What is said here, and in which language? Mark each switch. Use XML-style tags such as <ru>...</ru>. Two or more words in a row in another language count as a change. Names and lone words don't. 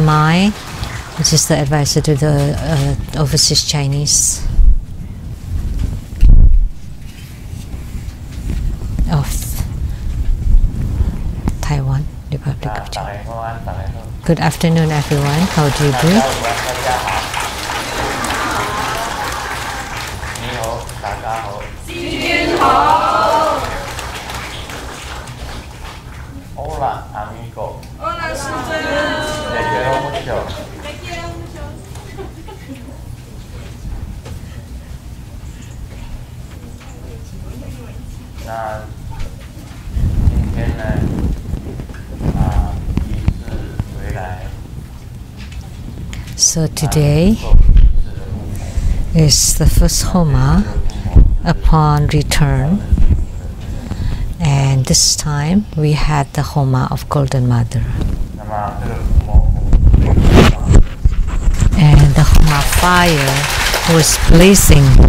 <en>Mai, which is the advisor to the overseas Chinese of Taiwan, Republic of China. Good afternoon, everyone. How do you do?</en> <es>Hola, amigo. Hola, te quiero mucho. Te quiero mucho.</es> <zh>那今天呢，仪式回来。</zh> <en>So today is the first Homa upon return, and this time we had the Homa of Golden Mother. And the Homa fire was blazing.</en>